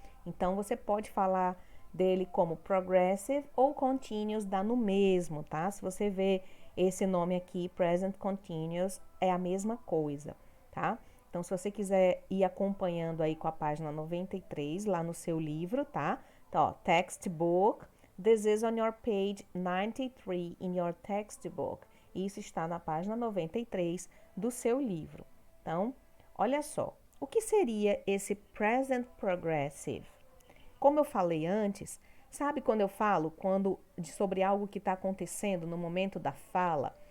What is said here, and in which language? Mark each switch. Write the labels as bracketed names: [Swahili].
[Portuguese] Então, você pode falar dele como Progressive ou Continuous, dá no mesmo, tá? Se você vê esse nome aqui, Present Continuous, é a mesma coisa, tá? Então, se você quiser ir acompanhando aí com a página 93, lá no seu livro, tá? Então, ó, [English] textbook, this is on your page 93 in your textbook. [Portuguese] Isso está na página 93 do seu livro. Então, olha só, o que seria esse present progressive? Como eu falei antes, sabe quando eu falo sobre algo que está acontecendo no momento da fala?